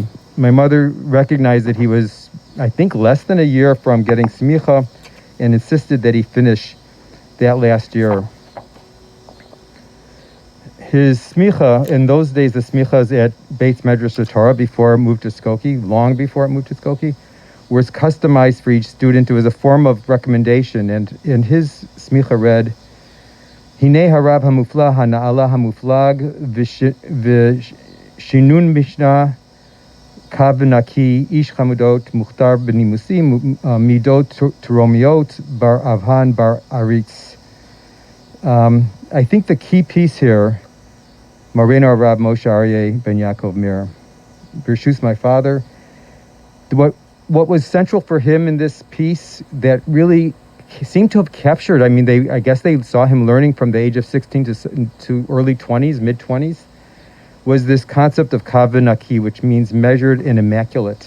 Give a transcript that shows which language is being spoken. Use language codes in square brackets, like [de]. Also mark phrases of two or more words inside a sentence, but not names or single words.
[en] My mother recognized that he was, I think, less than a year from getting smicha and insisted that he finish that last year. His smicha, in those days, the smichas at Beis Medrash Torah, before it moved to Skokie, long before it moved to Skokie, was customized for each student. It was a form of recommendation, and in his smicha read, [he] הנה הרב המופלא הנעלה המופלג ושנון משנה קו ונקי איש חמודות מוכתר בנימוסים מידות תרומיות בר אבהן בר אריץ. [en] I think the key piece here, [he] מורנו רב [en] Moshe Arye ben Yaakov Mir, Bershus, my father. What was central for him in this piece that really seemed to have captured, I mean, I guess they saw him learning from the age of 16 to early 20s, mid-20s, was this concept of [he] קו ונקי, [en] which means measured and immaculate.